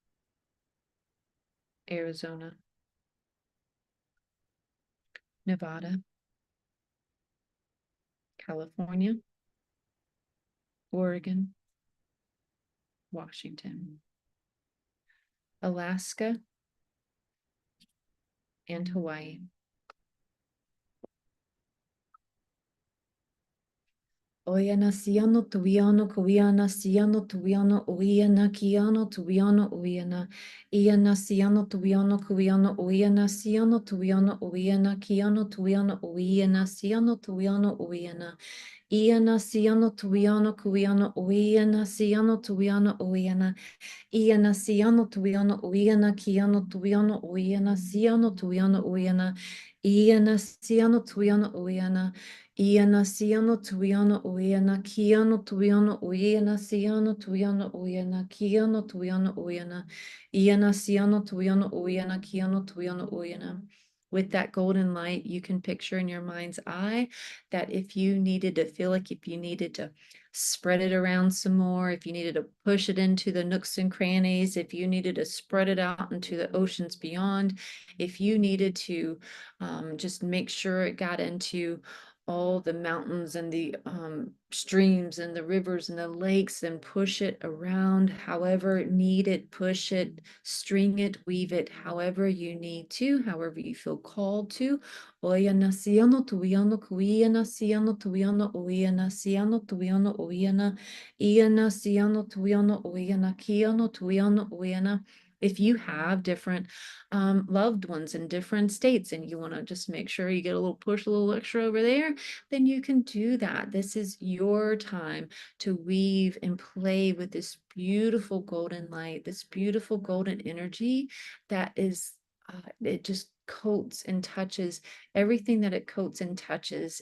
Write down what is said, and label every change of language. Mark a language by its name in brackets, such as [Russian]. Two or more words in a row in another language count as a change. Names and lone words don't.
[English] Arizona, Nevada, California, Oregon, Washington, Alaska, and Hawaii. Oyana siano tuiano kuiana siano tuiano oiana kiano tuiano oiana iana siano tuiano kuiano oiana siano tuiano oiana kiano tuiano oiana siano tuiano oiana iana siano tuiano kuiano oiana siano tuiano oiana iana siano tuiano oiana kiano tuiano oiana siano tuiano oiana iana siano tuiano oiana iana siano tuiano oiana kiano tuiano oiana siano tuiano oiana kiano tuiano oiana iana siano tuiano oiana kiano tuiano oiana. With that golden light, you can picture in your mind's eye that if you needed to feel like if you needed to spread it around some more, if you needed to push it into the nooks and crannies, if you needed to spread it out into the oceans beyond, if you needed to just make sure it got into all the mountains and the streams and the rivers and the lakes and push it around however needed, push it, string it, weave it, however you need to, however you feel called to. Oyana siano tuiano kuiana siano tuiano oyana siano tuiano oyana iana siano tuiano oyana kiano tuiano oyana. If you have different loved ones in different states and you want to just make sure you get a little push, a little extra over there, then you can do that. This is your time to weave and play with this beautiful golden light, this beautiful golden energy that is, it just coats and touches everything that it coats and touches.